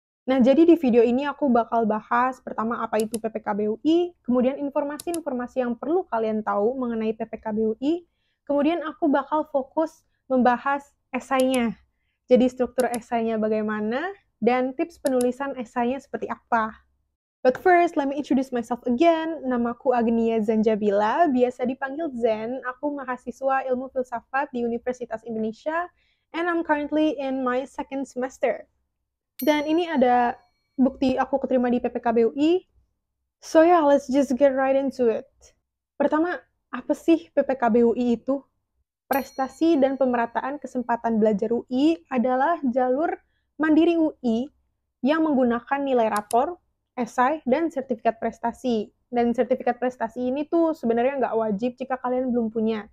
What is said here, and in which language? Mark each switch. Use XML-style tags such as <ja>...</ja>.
<id>Nah, jadi di video ini aku bakal bahas pertama apa itu PPKB UI, kemudian informasi-informasi yang perlu kalian tahu mengenai PPKB UI, kemudian aku bakal fokus membahas esainya. Jadi struktur esainya bagaimana, dan tips penulisan esainya seperti apa.</id> <en>But first, let me introduce myself again.</en> <id>Namaku Agnia Zanjabila, biasa dipanggil Zen. Aku mahasiswa ilmu filsafat di Universitas Indonesia,</id> <en>and I'm currently in my second semester.</en> <id>Dan ini ada bukti aku keterima di PPKB UI.</id> <en>So yeah, let's just get right into it.</en> <id>Pertama, apa sih PPKB UI itu? Prestasi dan pemerataan kesempatan belajar UI adalah jalur mandiri UI yang menggunakan nilai rapor, esai, dan sertifikat prestasi. Dan sertifikat prestasi ini tuh sebenarnya nggak wajib jika kalian belum punya.</id>